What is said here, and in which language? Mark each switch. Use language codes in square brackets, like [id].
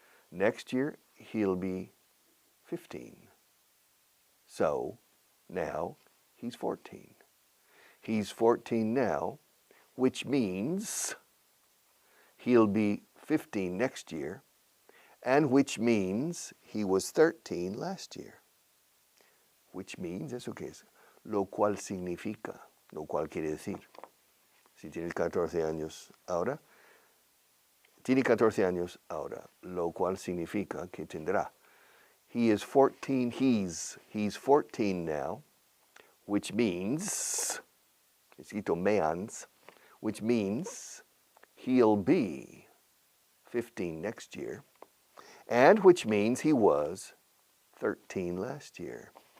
[en] Next year he'll be 15. So now he's 14. He's 14 now, which means he'll be 15 next year, and which means he was 13 last year. Which means, [es] ¿eso qué es? Lo cual significa, lo cual quiere decir. Si tienes 14 años ahora, tiene 14 años ahora, lo cual significa que tendrá. [en] He is 14, he's 14 now, which means, escrito means, which means he'll be 15 next year, and which means he was 13 last year.